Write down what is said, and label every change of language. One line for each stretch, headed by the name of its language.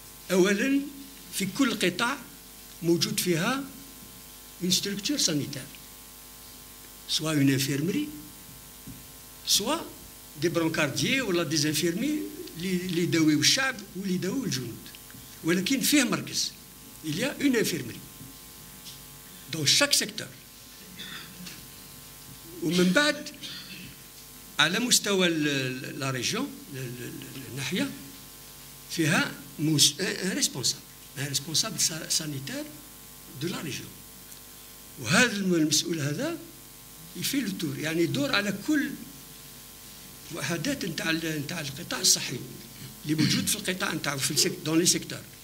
Arabic: أولا في كل قطاع موجود فيها
French: une structure sanitaire، soit une infirmerie soit des brancardiers
Arabic: ولا
French: des infirmiers
Arabic: اللي يداويو الشعب واللي يداويو الجنود، ولكن فيه مركز.
French: il y a une infirmerie dans chaque secteur.
Arabic: ومن بعد على مستوى لا ريجيون الناحيه فيها
French: ان ريسبونسابل سانيتير دو لا ريجيون،
Arabic: وهذا المسؤول هذا يفي
French: لو تور،
Arabic: يعني يدور على كل وحدات نتاع القطاع الصحي اللي موجود في القطاع نتاعو في
French: دون لي سيكتور.